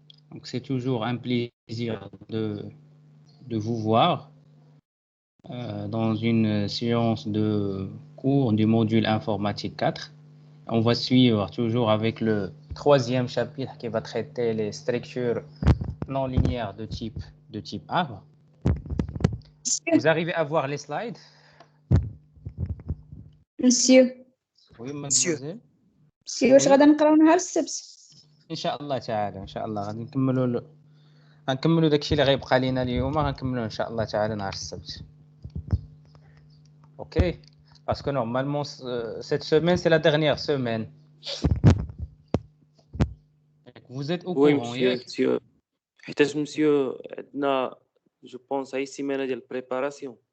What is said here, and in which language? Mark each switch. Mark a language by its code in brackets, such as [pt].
[fr] Donc c'est toujours un plaisir de vous voir dans une séance de cours du module informatique 4. On va suivre toujours avec le troisième chapitre qui va traiter les structures non linéaires de type arbre. Vous arrivez à voir les slides? Monsieur. Oui, mademoiselle. [ar] Monsieur واش غادا نقراو نهار السبت؟ ان شاء الله تعالى ان شاء الله غادي غنكملوا داكشي اللي غيبقى لينا اليوم غنكملوه ان شاء الله تعالى نهار السبت. [fr] OK, parce que normalement cette semaine c'est la dernière semaine. Vous êtes au courant, monsieur. [ar] حيتاش مسيو عندنا جو بونس هاي السيمانه ديال البريباراسيون.